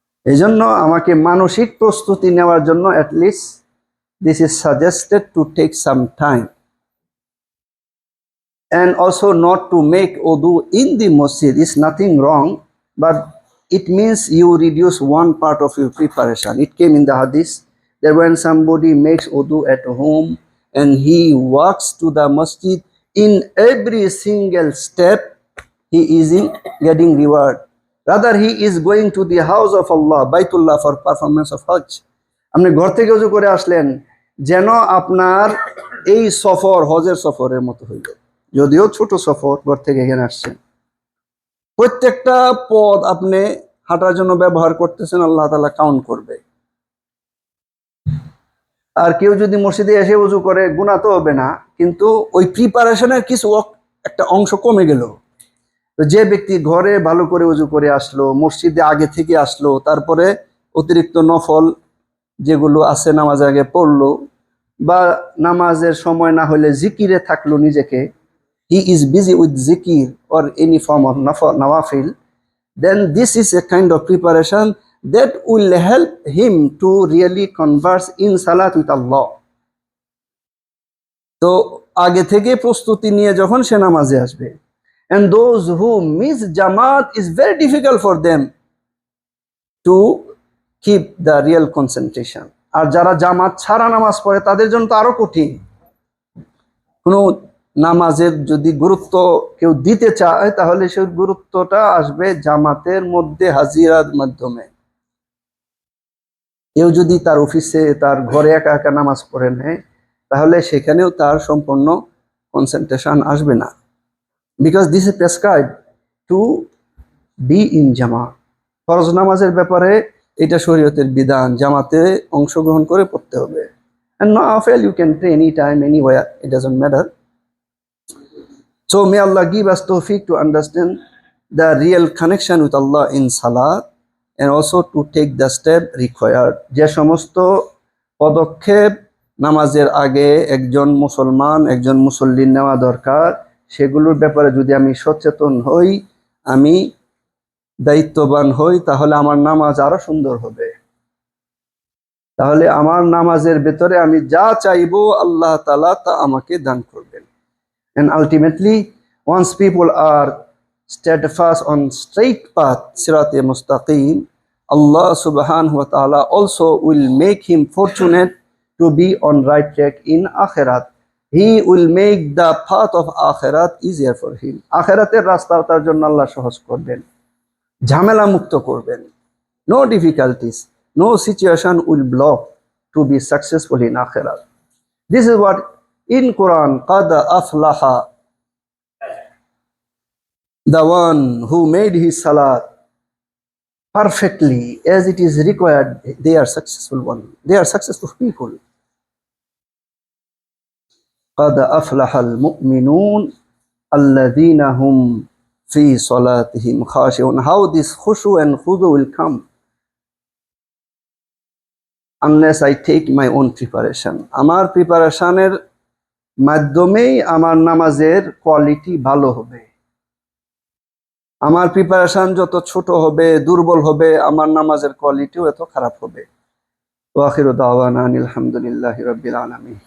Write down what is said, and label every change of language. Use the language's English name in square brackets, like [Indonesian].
[Bangla] এই জন্য আমাকে মানসিক প্রস্তুতি নেওয়ার জন্য [English] at least this is suggested to take some time, and also not to make wudu in the masjid is nothing wrong, but it means you reduce one part of your preparation. It came in the hadith that when somebody makes wudu at home and he walks to the masjid, in every single step he is getting reward. Rather, he is going to the house of Allah, Baitullah, for performance of Hajj. [Bangla] আপনি ঘর থেকে ওযু করে আসলেন, যেন আপনার এই সফর হজের সফরের মতো হইল। যদিও ছোট সফর, ঘর থেকে এখানে আসছেন, প্রত্যেকটা পদ আপনি হাঁটার জন্য ব্যবহার করতেছেন, আল্লাহ তাআলা কাউন্ট করবে। আর কেউ যদি মসজিদে এসে ওযু করে, গুনাহ তো হবে না, কিন্তু ওই প্রিপারেশনের কিছু একটা অংশ কমে গেল। তো যে ব্যক্তি ঘরে ভালো করে ওযু করে আসলো, মসজিদে আগে থেকে আসলো, তারপরে অতিরিক্ত নফল যেগুলো আছে নামাজ আগে পড়লো, বা নামাজের সময় না হলে জিকিরে থাকলো নিজেকে, [English] he is busy with zikir or any form of nawafil, then this is a kind of preparation that will help him to really converse in salat with Allah. [Bangla] তো আগে থেকে প্রস্তুতি নিয়ে যখন সে নামাজে আসবে, [English] and those who miss Jamaat is very difficult for them to keep the real concentration. [Bangla] আর যারা জামাত ছাড়া নামাজ পড়ে তাদের জন্য তো আরো কঠিন। কোনো নামাজের যদি গুরুত্ব কেউ দিতে চায়, তাহলে সেই গুরুত্বটা আসবে জামাতের মধ্যে হাজিরার মাধ্যমে। কেউ যদি তার অফিসে, তার ঘরে একা একা নামাজ পড়ে নেয়, তাহলে সেখানেও তার সম্পূর্ণ কনসেন্ট্রেশন আসবে না। [English] Because this is prescribed to be in জামাত। [Bangla] ফরজ নামাজের ব্যাপারে এটা শরীয়তের বিধান, জামাতে অংশগ্রহণ করে পড়তে হবে। [English] And nafil you can pray anytime, anywhere, it doesn't matter. So may Allah give us tawfiq to understand the real connection with Allah in salat, and also to take the step required. [Bangla] যে সমস্ত পদক্ষেপ নামাজের আগে একজন মুসলমান, একজন মুসল্লির নেওয়া দরকার, সেগুলোর ব্যাপারে যদি আমি সচেতন হই, আমি দায়িত্ববান হই, তাহলে আমার নামাজ আরো সুন্দর হবে। তাহলে আমার নামাজের ভেতরে আমি যা চাইবো আল্লাহ তাআলা তা আমাকে দান করবেন। [English] And ultimately, once people are steadfast on straight path, Sirat-e Mustaqim, Allah subhanahu wa ta'ala also will make him fortunate to be on right track in Akhirat. He will make the path of Akhirat easier for him. [Bangla] Akhirater rasta tar jonno Allah সহজ করবেন, ঝামেলা মুক্ত করবেন। [English] No difficulties, no situation will block to be successful in Akhirat. This is what in Quran, qad aflaha, the one who made his salat perfectly as it is required, they are successful one. They are successful people. [Arabic] Qad aflaha al-mu'minun alladhina hum fi salatihim khashi'un. [English] How this khushu and khudu will come? Unless I take my own preparation. [Bangla] আমার প্রিপারেশনের মাধ্যমেই আমার নামাজের quality ভালো হবে। আমার preparation যত ছোট হবে, দুর্বল হবে, আমার নামাজের কোয়ালিটিও এত খারাপ হবে। [Arabic] ওয়া আখিরু দাওয়ানা আনিল হামদুলিল্লাহি রাব্বিল আলামিন।